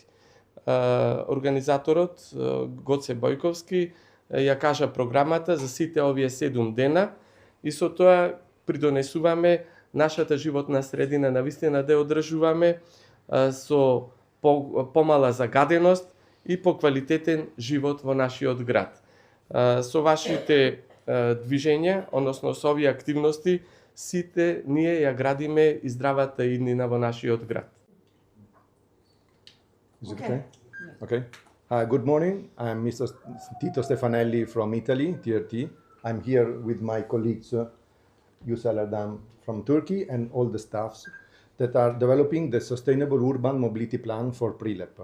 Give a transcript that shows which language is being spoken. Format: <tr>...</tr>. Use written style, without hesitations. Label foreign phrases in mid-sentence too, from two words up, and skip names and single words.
<mk>Организаторот Гоце Бојковски ја кажа програмата за сите овие 7 дена и со тоа придонесуваме нашата животна средина навистина да ја одржуваме со помала загаденост и поквалитетен живот во нашиот град. Со вашите движења, односно со овие активности, сите ние ја градиме и здравата иднина во нашиот град.</mk> <en>Is it okay? Okay. Good morning. I'm Mr. Tito Stefanelli from Italy, TRT. I'm here with my colleagues, Yusel Erdem from Turkey, and all the staffs that are developing the Sustainable Urban Mobility Plan for Prilep.</en>